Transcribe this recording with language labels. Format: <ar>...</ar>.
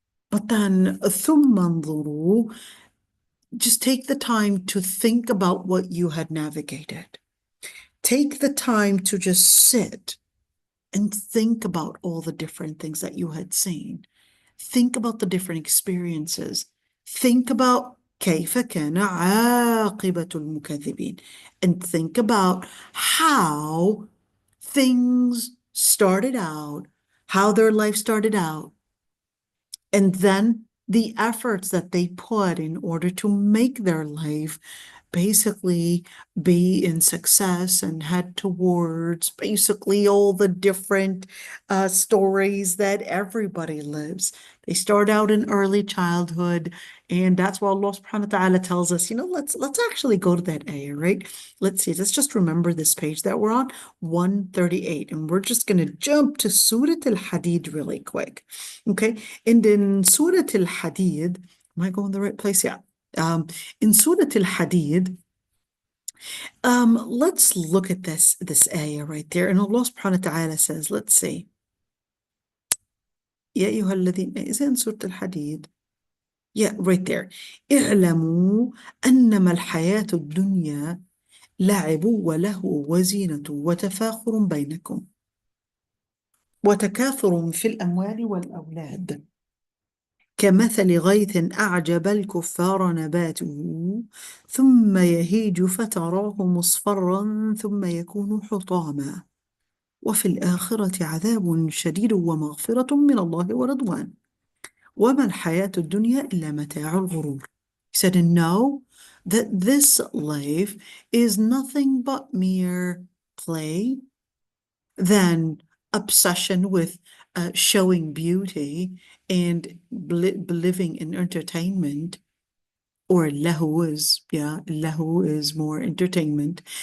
<en>But then</en> <ar>ثم انظروا,</ar> <en>just take the time to think about what you had navigated. Take the time to just sit and think about all the different things that you had seen. Think about the different experiences. Think about</en> <ar>كيف كان عاقبة المكذبين.</ar> <en>And think about how things started out, how their life started out, and then the efforts that they put in order to make their life basically be in success and head towards basically all the different stories that everybody lives. They start out in early childhood, and that's why Allah subhanahu wa ta'ala tells us, let's actually go to that ayah, right? Let's see, let's just remember this page that we're on, 138, and we're just going to jump to Surah Al-Hadid really quick, okay? And in Surah Al-Hadid, am I going the right place? Yeah. In Surah Al-Hadid, let's look at this ayah right there. And Allah subhanahu wa ta'ala says, let's see.</en> <ar>يا أيها الذين,</ar> <en>is it in Surah Al-Hadid? Yeah, right there.</en> <ar>اعلموا أنما الحياة الدنيا لعب ولهو وزينة وتفاخر بينكم وتكاثر في الأموال والأولاد كمثل غيث أعجب الكفار نباته ثم يهيج فتراه مصفرا ثم يكون حطاما وفي الآخرة عذاب شديد ومغفرة من الله ورضوان وما الحياة الدنيا إلا متاع الغرور.</ar> <en>He said, and know that this life is nothing but mere play, then obsession with showing beauty and living in entertainment, or lahu is more entertainment.</en>